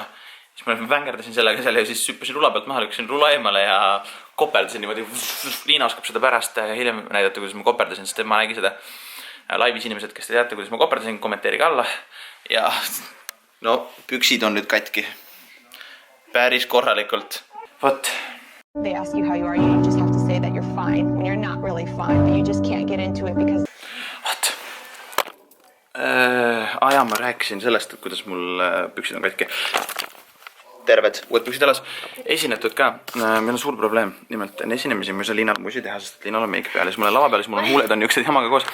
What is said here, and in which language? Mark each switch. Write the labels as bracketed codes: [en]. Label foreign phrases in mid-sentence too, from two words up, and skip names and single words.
[et] Siis ma vängerdasin sellega seal ja siis süppasin rula pealt maha, lükkasin rula eemale ja koperdasin niimoodi. Liina oskab seda pärast hiljem näidata, kuidas ma koperdasin, sest ma nägi seda laivis inimesed, kes te teate, kuidas ma koperdasin, kommenteerige alla. Ja no, püksid on nüüd katki. Päris korralikult. Vot. [en] They ask you how you are, you just have to say that you're fine when you're not really fine, but you just can't get into it because... [et] Vot. Ma rääkisin sellest, et kuidas mul püksid on katki. Terved, uued püksid alas. Esinetud ka. Meil on suur probleem. Nimelt, enne esinemisi ma ei saa Liinal musi teha, sest Liinal on meik peal. Siis mul on lava peal, siis mul on huuled on niisugused jamaga koos.